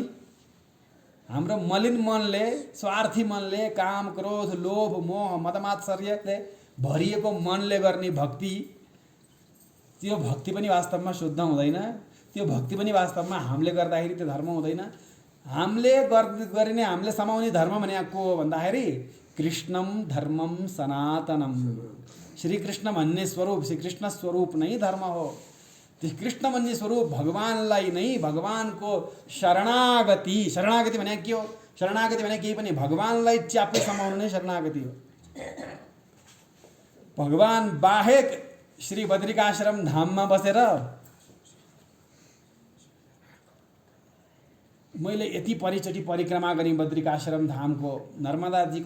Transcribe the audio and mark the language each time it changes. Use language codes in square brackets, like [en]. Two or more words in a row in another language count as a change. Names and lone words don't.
[ne] हाम्रो मलिन मनले, स्वार्थी मनले, काम, क्रोध, लोभ, मोह, मदमात्सर्यले भरिएको मनले गर्ने भक्ति, त्यो भक्ति पनि वास्तवमा शुद्ध हुँदैन। त्यो भक्ति पनि वास्तवमा हामीले गर्दाखेरि त्यो धर्म हुँदैन। हामीले गरिने, हामीले समाउने धर्म भनेको हो भन्दाखेरि [sa] कृष्णम धर्मम सनातनम। [ne] श्रीकृष्ण भन्ने स्वरूप, श्रीकृष्ण स्वरूप नै धर्म हो। त्यो कृष्ण भन्ने स्वरूप भगवानलाई नै, भगवानको शरणागति, शरणागति भने के हो? शरणागति भने केही पनि भगवानलाई च्याप्पै समाउनु नै शरणागति हो। भगवान बाहेक श्री बद्रिकाश्रम धाममा बसेर मैले यति परिचोटि परिक्रमा गरेँ, बद्रिकाश्रम धामको, नर्मदाजीको